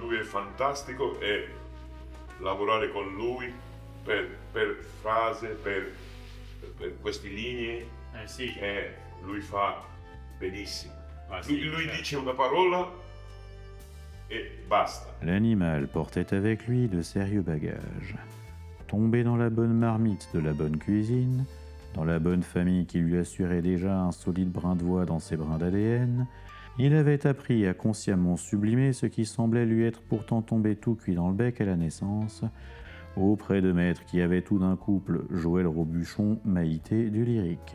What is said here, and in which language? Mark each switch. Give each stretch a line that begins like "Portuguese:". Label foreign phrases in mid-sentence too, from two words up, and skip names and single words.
Italian: lui è fantastico, e lavorare con lui per frase, per queste linee, Sì. lui fa benissimo. Ah, sì, Lui certo. dice una parola e basta.
French: L'animal portait avec lui de sérieux bagages. Tombé dans la bonne marmite de la bonne cuisine, dans la bonne famille qui lui assurait déjà un solide brin de voix dans ses brins d'ADN, il avait appris à consciemment sublimer ce qui semblait lui être pourtant tombé tout cuit dans le bec à la naissance, auprès de maîtres qui avaient tout d'un couple Joël Robuchon, Maïté du lyrique.